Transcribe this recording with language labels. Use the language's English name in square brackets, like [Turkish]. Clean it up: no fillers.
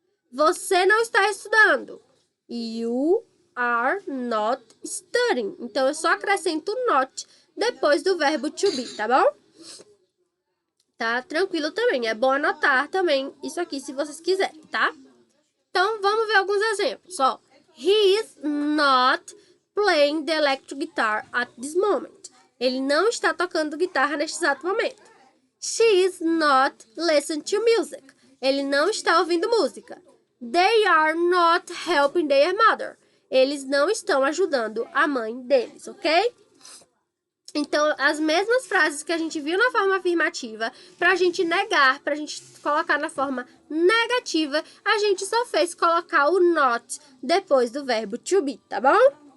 [Portuguese] Você não está estudando. [English] You are not studying. [Portuguese] Então, eu só acrescento o not depois do verbo to be, tá bom? Tá tranquilo também. É bom anotar também isso aqui, se vocês quiserem, tá? Então, vamos ver alguns exemplos. [English] Ó, he is not playing the electric guitar at this moment. [Portuguese] Ele não está tocando guitarra neste exato momento. [English] She is not listening to music. [Portuguese] Ele não está ouvindo música. [English] They are not helping their mother. [Portuguese] Eles não estão ajudando a mãe deles, ok? Então, as mesmas frases que a gente viu na forma afirmativa, para a gente negar, para a gente colocar na forma negativa, a gente só fez colocar o not depois do verbo to be, tá bom?